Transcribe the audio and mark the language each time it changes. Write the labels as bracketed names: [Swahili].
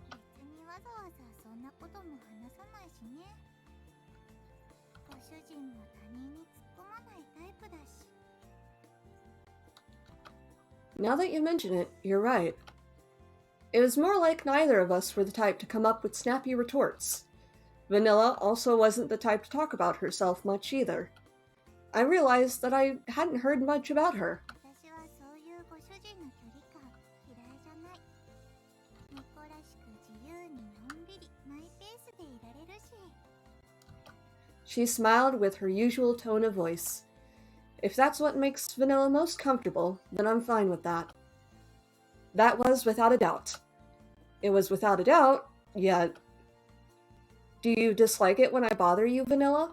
[Japanese] 別にわざわざそんなことも話さないしね。ご主人も他人に突っ込まないタイプだし。 [English] Now that you mention it, you're right. It was more like neither of us were the type to come up with snappy retorts. Vanilla also wasn't the type to talk about herself much either. I realized that I hadn't heard much about her. [Japanese] 私はそういうご主人の距離感嫌いじゃない。猫らしく自由にのんびりマイペースでいられるし。 [English] She smiled with her usual tone of voice. If that's what makes Vanilla most comfortable, then I'm fine with that. That was without a doubt. It was without a doubt, yet... Do you dislike it when I bother you, Vanilla?